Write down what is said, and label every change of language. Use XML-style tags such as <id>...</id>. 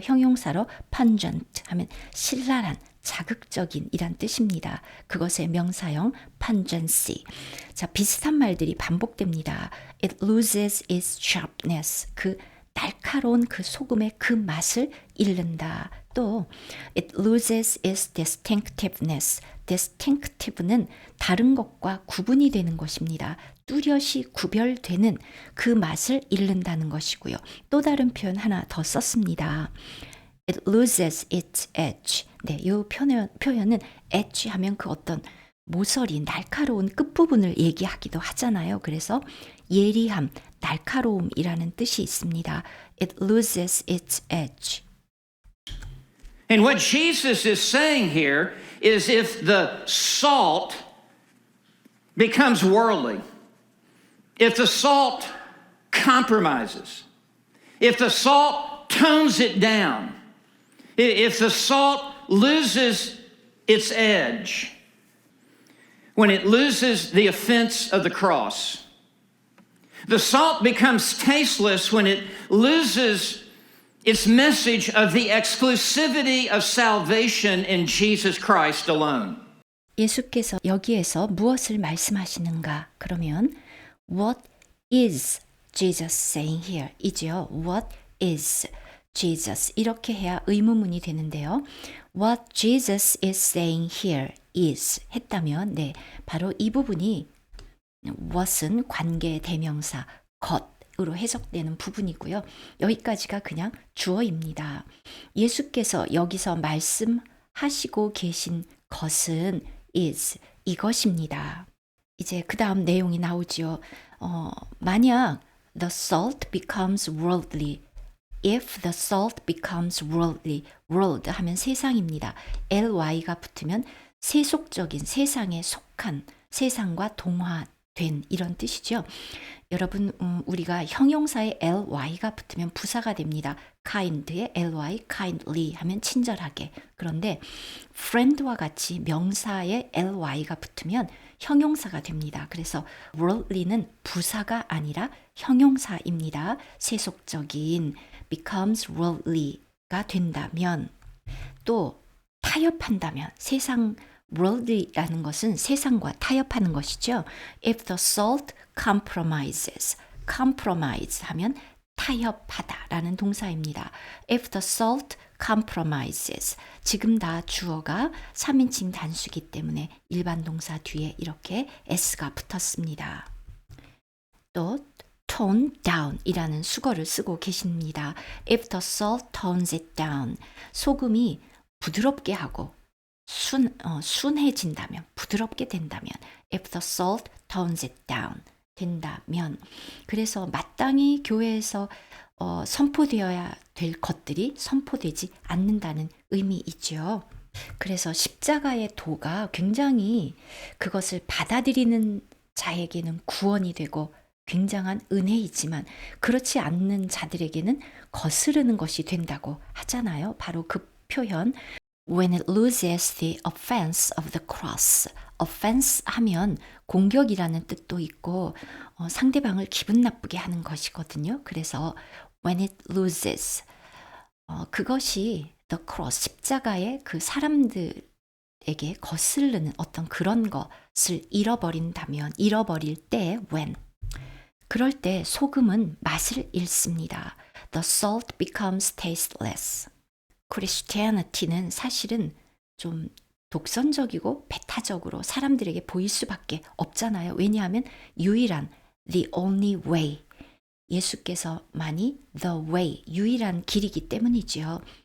<ko>형용사로 pungent 하면 신랄한 자극적인 이란 뜻입니다. 그것의 명사형 pungency. 자, 비슷한 말들이 반복됩니다.</ko> <en>It loses its sharpness.</en> <ko>그 날카로운 그 소금의 그 맛을 잃는다.</ko> <en>또 it loses its distinctiveness.</en> <ko>distinctive는 다른 것과 구분이 되는 것입니다. 뚜렷이 구별되는 그 맛을 잃는다는 것이고요. 또 다른 표현 하나 더 썼습니다.</ko> <en>It loses its edge.</en> <ko>네, 이 표현은 edge 하면 그 어떤 모서리, 날카로운 끝부분을 얘기하기도 하잖아요. 그래서 예리함, 날카로움이라는 뜻이 있습니다.</ko> <en>It loses its edge. And what Jesus is saying here is if the salt becomes worldly, if the salt compromises, if the salt tones it down, if the salt loses its edge, when it loses the offense of the cross, the salt becomes tasteless when it loses its message of the exclusivity of salvation in Jesus Christ alone.</en> <ko>예수께서 여기에서 무엇을 말씀하시는가? 그러면</ko> <en>What is Jesus saying here?</en> <ko>이죠.</ko> <en>What is Jesus?</en> <ko>이렇게 해야 의문문이 되는데요.</ko> <en>What Jesus is saying here is</en> <ko>했다면 네, 바로 이 부분이 what은 관계 대명사 것으로 해석되는 부분이고요. 여기까지가 그냥 주어입니다. 예수께서 여기서 말씀하시고 계신 것은 is 이것입니다. 이제 그 다음 내용이 나오죠. 만약</ko> <en>the salt becomes worldly, if the salt becomes worldly, world</en> <ko>하면 세상입니다. ly가 붙으면 세속적인 세상에 속한 세상과 동화 된 이런 뜻이죠. 여러분 우리가 형용사에 ly가 붙으면 부사가 됩니다. kind에 ly, kindly 하면 친절하게. 그런데 friend와 같이 명사에 ly가 붙으면 형용사가 됩니다. 그래서 worldly는 부사가 아니라 형용사입니다. 세속적인</ko> <en>becomes worldly</en> <ko>가 된다면 또 타협한다면 세상 worldly라는 것은 세상과 타협하는 것이죠.</ko> <en>If the salt compromises, compromise</en> <ko>하면 타협하다라는 동사입니다.</ko> <en>If the salt compromises,</en> <ko>지금 다 주어가 3인칭 단수이기 때문에 일반 동사 뒤에 이렇게 s가 붙었습니다. 또 tone down 이라는 수거를 쓰고 계십니다.</ko> <en>If the salt tones it down,</en> <ko>소금이 부드럽게 하고 순해진다면, 부드럽게 된다면,</ko> <en>if the salt tones it down,</en> <ko>된다면, 그래서 마땅히 교회에서 선포되어야 될 것들이 선포되지 않는다는 의미이죠. 그래서 십자가의 도가 굉장히 그것을 받아들이는 자에게는 구원이 되고 굉장한 은혜이지만 그렇지 않는 자들에게는 거스르는 것이 된다고 하잖아요. 바로 그 표현</ko> <en>When it loses the offense of the cross.</en> <ko>offense 하면 공격이라는 뜻도 있고 상대방을 기분 나쁘게 하는 것이거든요. 그래서</ko> <en>when it loses</en> <ko>그것이 the cross 십자가의 그 사람들에게 거스르는 어떤 그런 것을 잃어버린다면 잃어버릴 때 when 그럴 때 소금은 맛을 잃습니다.</ko> <en>The salt becomes tasteless.</en> <ko>크리스티애니티는 사실은 좀 독선적이고 배타적으로 사람들에게 보일 수밖에 없잖아요. 왜냐하면 유일한</ko> <en>the only way</en> <ko>예수께서만이</ko> <en>the way</en> <ko>유일한 길이기 때문이지요.</ko>